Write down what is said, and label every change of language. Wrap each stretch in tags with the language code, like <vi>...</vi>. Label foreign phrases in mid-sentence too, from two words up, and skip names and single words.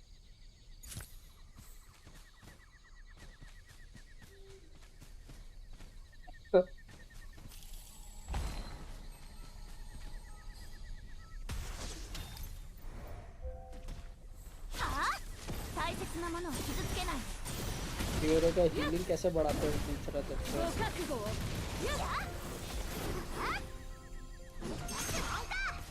<ja>はあ、大切なものを傷つけない。</ja> <hi>हीरो का हीलिंग कैसे बढ़ाते हैं पूछ रहा था</hi> <ja>ご覚悟を。やっはあ、出すもんか。</ja>